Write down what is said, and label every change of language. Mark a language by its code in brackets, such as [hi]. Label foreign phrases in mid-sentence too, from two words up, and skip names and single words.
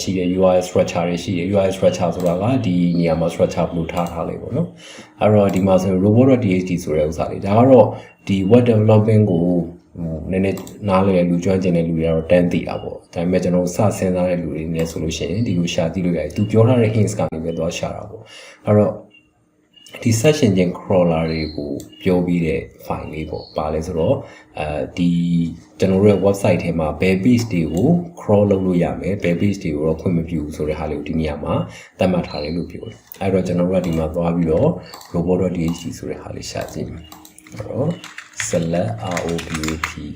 [my] ရှိတယ် [en] UI structure [my] တွေရှိတယ် [en] UI structure [my] ဆိုတာကဒီနေရာမှာ structure ဘယ်လိုထားလဲပေါ့နော်အဲ့တော့ဒီမှာဆို robot.txt ဆိုတဲ့ဥစ္စာလေးဒါကတော့ဒီ [en] web development [my] ကိုနည်းနည်းနားလေလူကျွမ်းကျင် တဲ့လူတွေကတော့တန်းသိတာပေါ့ဒါပေမဲ့ကျွန်တော်စစဉ်းစားတဲ့လူတွေနဲ့ဆိုလို့ရှိရင်ဒီကိုရှာသိလို့ရတယ်သူပြောထားတဲ့ hints ကနေပဲသွားရှာတာပေါ့အဲ့တော့ဒီ [en] search engine crawler [my] တွေကိုပြောပြီးတဲ့ file လေးပေါ့ပါလဲဆိုတော့ဒီကျွန်တော်တို့ရဲ့ website ထဲမှာ [en] base page [my] တွေကို crawl လုပ်လို့ရမယ် [en] base page [my] တွေကိုတော့ခွင့်မပြုဘူးဆိုတဲ့ဟာလေးကိုဒီနေရာမှာသတ်မှတ်ထားတယ်လို့ပြောတယ်အဲ့တော့ကျွန်တော်တို့ကဒီမှာသွားပြီးတော့ robot.dht ဆိုတဲ့ဟာလေးရှာကြည့်မယ်အဲ့တော့ [en] select robot